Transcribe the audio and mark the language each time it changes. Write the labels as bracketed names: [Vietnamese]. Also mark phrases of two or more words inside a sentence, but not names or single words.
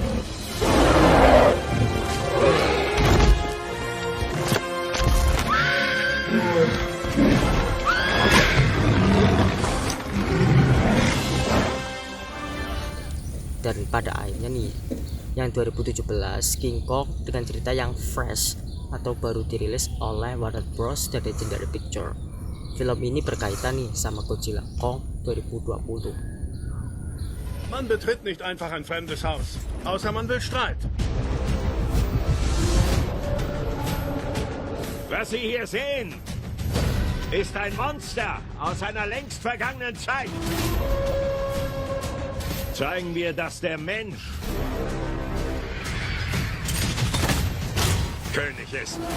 [Indonesian] Dan pada akhirnya nih, yang 2017 King Kong dengan cerita yang fresh atau baru dirilis oleh Warner Bros dan Legendary Pictures. Film ini berkaitan nih sama Godzilla Kong 2020. [German] Man betritt nicht einfach ein fremdes Haus, außer man will Streit. Was Sie hier sehen, ist ein Monster aus einer längst vergangenen Zeit. Zeigen wir, dass der Mensch König ist.